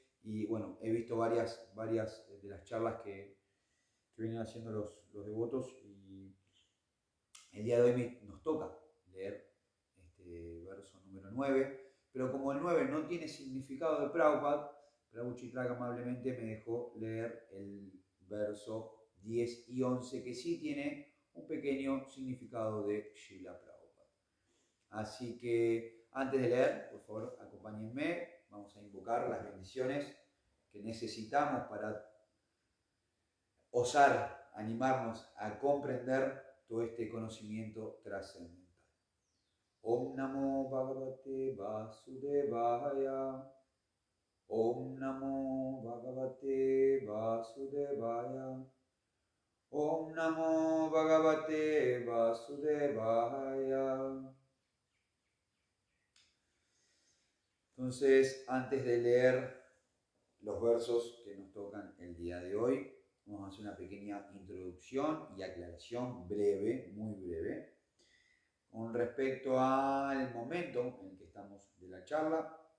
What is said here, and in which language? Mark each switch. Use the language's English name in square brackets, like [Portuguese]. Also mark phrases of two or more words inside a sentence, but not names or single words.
[Spanish] Y bueno, he visto varias de las charlas que vienen haciendo los devotos y el día de hoy nos toca leer este verso número 9, pero como el 9 no tiene significado de Prabhupada, Prabhu Chitraka amablemente me dejó leer el verso 10 y 11, que sí tiene un pequeño significado de Srila Prabhupada. Así que antes de leer, por favor, acompáñenme, vamos a invocar las bendiciones que necesitamos para osar animarnos a comprender todo este conocimiento trascendental. [Sanskrit] ॐ नमो भगवते वासुदेवाय. ॐ नमो भगवते वासुदेवाय. ॐ नमो भगवते वासुदेवाय. [Spanish] Entonces, antes de leer los versos que nos tocan el día de hoy, vamos a hacer una pequeña introducción y aclaración breve, muy breve, con respecto al momento en el que estamos de la charla.